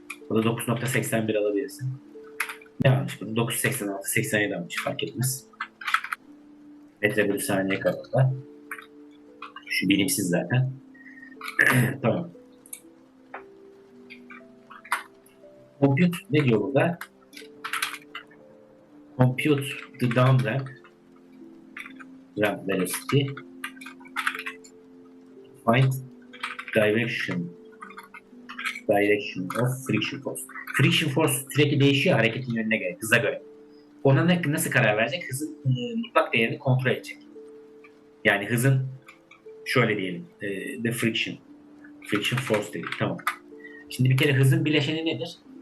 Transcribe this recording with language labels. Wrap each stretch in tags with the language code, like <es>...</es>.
<tr>O da 9.81 alabilirsin. Ne almış? Bu 9.86, 87 almış. Fark etmez. Metre bölü saniye kadar. Şu bilimsiz zaten. Tamam. Compute ne diyor burada?</tr> <en>Compute the down ramp velocity. Find direction of friction force.</en> <tr>Friction force sürekli değişiyor hareketin yönüne göre, hıza göre. Ona nasıl karar verecek? Hızın mutlak değerini kontrol edecek. Yani hızın şöyle diyelim.</tr> <en>The friction force</en> <tr>dedik. Tamam. Şimdi bir kere hızın bileşeni nedir?</tr>